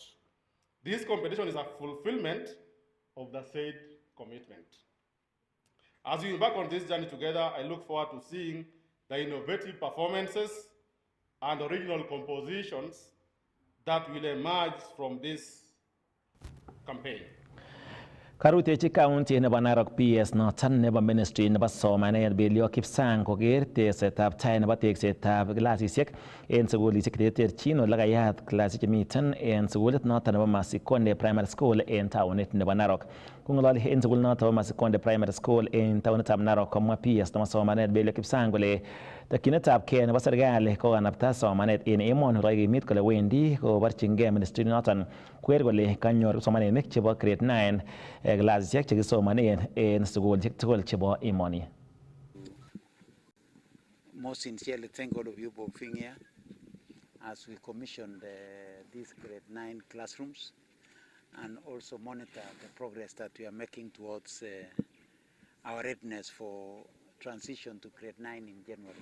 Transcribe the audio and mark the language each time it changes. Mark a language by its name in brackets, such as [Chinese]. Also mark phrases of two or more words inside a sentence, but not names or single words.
[English] This competition is a fulfillment of the said commitment. As we embark on this journey together, I look forward to seeing the innovative performances and original compositions that will emerge from this campaign. [Kalenjin] Karutechi County nebo Narok PS noton nebo Ministry nebo Somanet Belio Kipsang koker tesetab tai nebo teksetab klasisiek en sugulisiek cheterterchin ole kayat klasisiek chemiten en sugulit noton nebo Masikonde Primary School en taonit nebo Narok. Kong'ololi en sugul noton nebo Masikonde Primary School en taonitab Narok komwa PS nebo Somanet Belio Kipsang kole takyinetab kee nebo serikali kokanapta somanet en emoni kokimit kole wendi koborchingei ministry noton kwer kole kanyor kipsomaninik chebo grade 9 klasisiek chekisomanen en sugulisiek tugul chebo emoni. [English] most sincerely thank all of you for being here as we commissioned these grade 9 classrooms and also monitor the progress that we are making towards our readiness for transition to grade 9 in January.